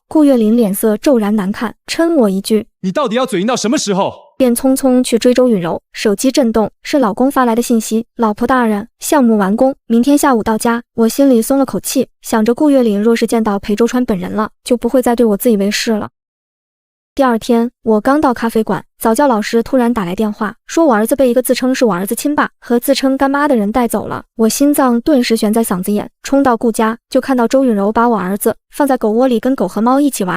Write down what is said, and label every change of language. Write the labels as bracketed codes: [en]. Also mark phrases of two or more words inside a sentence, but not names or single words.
[zh] 顧月玲臉色驟然難看，嗔我一句： 你到底要嘴硬到什麼時候？便匆匆去追周允柔。手機震動，是老公發來的信息：老婆大人，項目完工，明天下午到家。我心裡鬆了口氣，想着顧月玲若是見到裴周川本人了，就不會再對我自以為是了。第2天，我剛到咖啡館，早教老師突然打來電話，說我兒子被一個自稱是我兒子親爸和自稱乾媽的人帶走了。我心臟頓時懸在嗓子眼，衝到顧家，就看到周允柔把我兒子放在狗窩裡跟狗和貓一起玩。